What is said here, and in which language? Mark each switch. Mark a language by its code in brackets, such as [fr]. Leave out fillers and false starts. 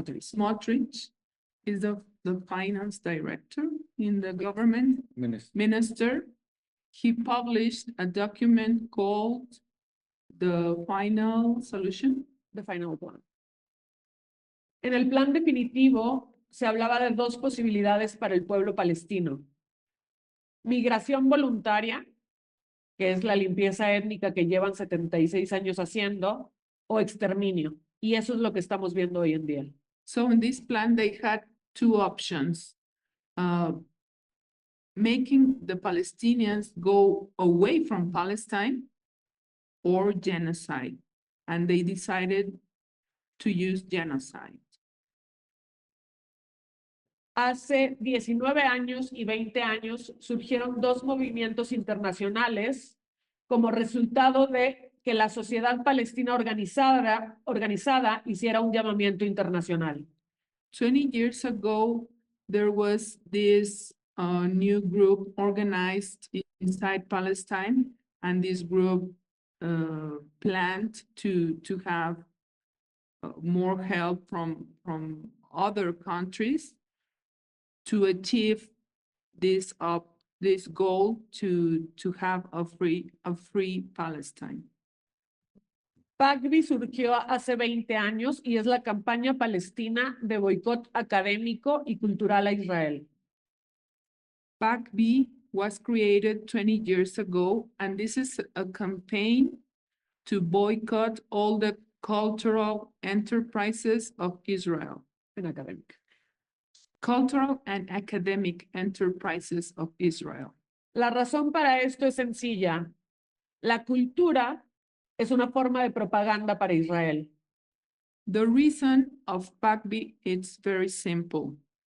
[en] Smotrich is the finance director in the government. Minister. He published a document called the Final Solution. The Final Plan. [es] En el plan definitivo se hablaba de dos posibilidades para el pueblo palestino. Migración voluntaria, que es la limpieza étnica que llevan 76 años haciendo, o exterminio. Y eso es lo que estamos viendo hoy en día. [en] So in this plan, they had two options. Making the Palestinians go away from Palestine or genocide. And they decided to use genocide. [es] Hace 19 años y 20 años surgieron dos movimientos internacionales como resultado de que la sociedad palestina organizada hiciera un llamamiento internacional. [en] 20 years ago, there was this new group organized inside Palestine, and this group planned to have more help from other countries to achieve this goal to have a free Palestine. [es] PACBI surgió hace 20 años y es la campaña palestina de boicot académico y cultural a Israel. [en] PACBI was created 20 years ago, and this is a campaign to boycott all the cultural enterprises of Israel. [es] En académica. [en] Cultural and academic enterprises of Israel. [es] La razón para esto es sencilla. La cultura es una forma de propaganda para Israel. [en] The reason of PACBI is very simple.